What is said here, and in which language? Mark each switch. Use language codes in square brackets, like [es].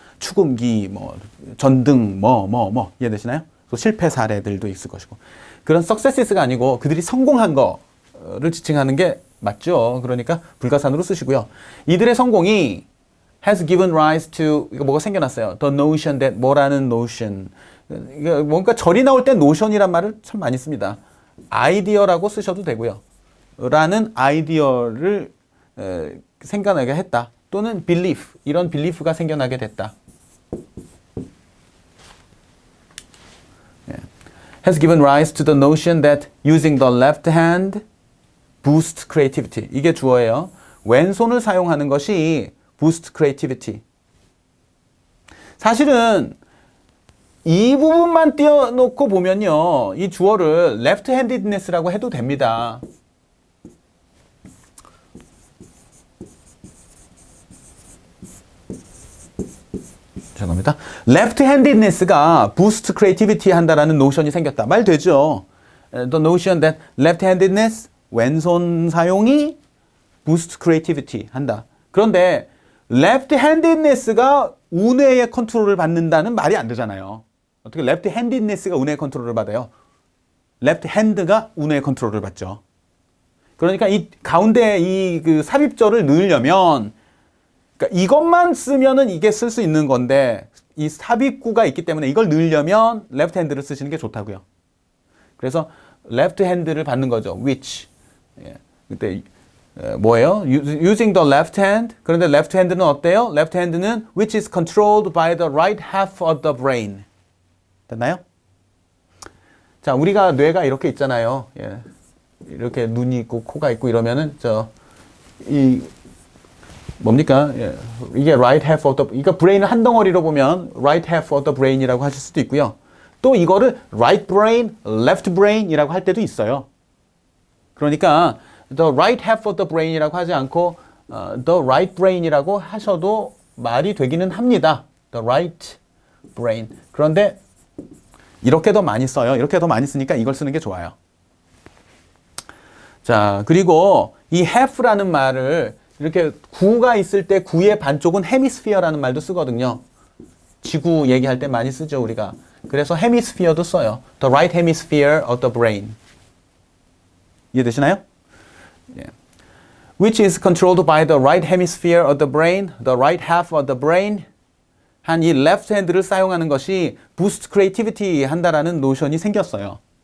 [ko] 축음기, 뭐 전등, 이해되시나요? 또 실패 사례들도 있을 것이고. 그런 successes가 아니고 그들이 성공한 거를 지칭하는 게 맞죠. 그러니까 불가산으로 쓰시고요. 이들의 성공이 [en] has given rise to, [ko] 이거 뭐가 생겨났어요. [en] The notion that, [ko] 뭐라는 [en] notion. [ko] 이게 뭔가 절이 나올 때 notion이란 말을 참 많이 씁니다. 아이디어라고 쓰셔도 되고요. 라는 아이디어를 생겨나게 했다. 또는 belief, 이런 belief가 생겨나게 됐다. [en] has given rise to the notion that using the left hand boosts creativity. [ko] 이게 주어예요. 왼손을 사용하는 것이 [en] boost creativity. [ko] 사실은 이 부분만 띄워놓고 보면요. 이 주어를 left-handedness라고 해도 됩니다. 죄송합니다. left-handedness가 [en] boost creativity [ko] 한다라는 노션이 생겼다. 말 되죠? [en] The notion that left-handedness, [ko] 왼손 사용이 [en] boost creativity 한다. [ko] 그런데 left-handedness가 운해의 컨트롤을 받는다는 말이 안 되잖아요. 어떻게 left-handedness가 운해의 컨트롤을 받아요? left-hand가 운해의 컨트롤을 받죠. 그러니까 이 가운데 이 그 삽입절을 넣으려면, 그러니까 이것만 쓰면은 이게 쓸 수 있는 건데 이 삽입구가 있기 때문에 이걸 넣으려면 left-hand를 쓰시는 게 좋다고요. 그래서 left-hand를 받는 거죠. which. 예. 그때 뭐예요? [en] Using the left hand. [ko] 그런데 left hand는 어때요? [en] left hand는 which is controlled by the right half of the brain. [ko] 됐나요? 자, 우리가 뇌가 이렇게 있잖아요. 예. 이렇게 눈이 있고 코가 있고 이러면은 이 뭡니까? 예. 이게 [en] right half of the, [ko] 그러니까 브레인을 한 덩어리로 보면 [en] right half of the brain [ko] 이라고 하실 수도 있고요. 또 이거를 right brain, left brain이라고 할 때도 있어요. 그러니까 [en] the right half of the brain [ko] 이라고 하지 않고 [en] the right brain [ko] 이라고 하셔도 말이 되기는 합니다. [en] the right brain. [ko] 그런데 이렇게 더 많이 써요. 이렇게 더 많이 쓰니까 이걸 쓰는 게 좋아요. 자, 그리고 이 half라는 말을 이렇게 구가 있을 때 구의 반쪽은 hemisphere라는 말도 쓰거든요. 지구 얘기할 때 많이 쓰죠, 우리가. 그래서 hemisphere도 써요. [en] the right hemisphere of the brain. [ko] 이해되시나요? [en] Yeah. Which is controlled by the right hemisphere of the brain, the right half of the brain. [ko] 한 이 left hand를 사용하는 것이 [en] boost creativity [ko] 한다라는 노션이 생겼어요.